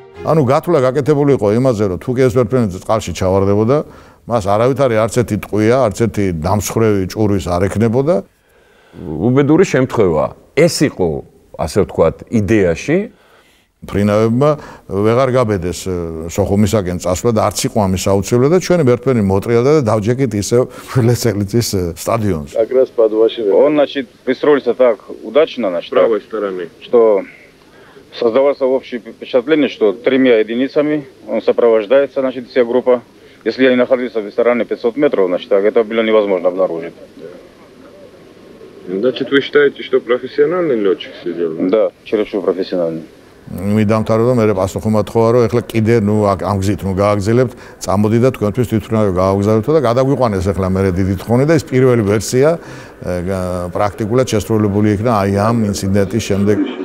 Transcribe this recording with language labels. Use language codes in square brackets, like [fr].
[ka] ანუ გათვლა გაკეთებული იყო იმაზე, რომ თუ კი ეს ვერტფრენი წყალში ჩავარდებოდა, მას არავითარი არც ერთი ტყვია, არც ერთი დამსხრევი ჭურვის არ ექნებოდა. უბედური შემთხვევა. ეს იყო, ასე ვთქვათ, იდეაში. ფრინავებმა ვეღარ გაბედეს სოხუმისაკენ წასვლა და არც იყო ამის აუცილებლად და ჩვენი ვერტფრენი მოტრიალდა და დავჯექით ისევ ველესელიძის [ru] стадионе. Как раз под вашим. Он, значит, пристроился так удачно, значит, с правой стороны, что создавалось общее впечатление, что 3 единицами он сопровождается, значит, вся группа. Если они находились в ресторане 500 метров, значит, так, это было невозможно обнаружить. Значит, вы считаете, что профессиональный летчик сидел? Да, чересчур профессиональный. [ka] მიდამთავრდა მე პასუხი მოთხოვა რომ ეხლა კიდე ნუ ამ გზით ნუ გააგზელებთ წამოდი და თქვენთვის თვითმფრინავი გააგზავნოთ და გადაგვიყვანეს ეხლა მე დიდი თხოვნი და ეს პირველი ვერსია პრაქტიკულად შესრულებული იქნა აი ამ ინციდენტის შემდეგ